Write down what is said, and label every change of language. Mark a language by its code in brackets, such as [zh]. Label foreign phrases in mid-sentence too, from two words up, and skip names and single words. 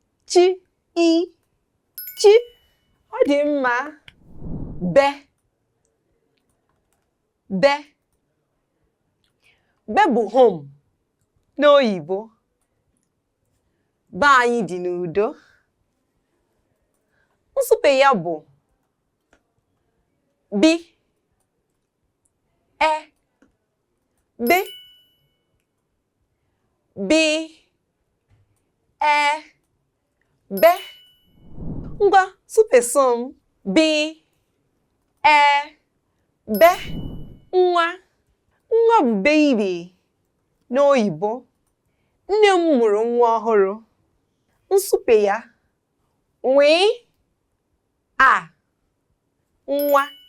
[ig] Chi. I. Chi. Ọ dị mma. Be. Be. Be bụ home n'oyibo. Be anyị dị n'udo. Nsupe ya bụ bi, e, be, bi, e, be. Ngwa, supe so m. Bi, e, Be, nwa. Nwa bụ baby n'oyibo. Nne m mụrụ nwa ọhụrụ. Nsupe ya. Nwị, a, nwa.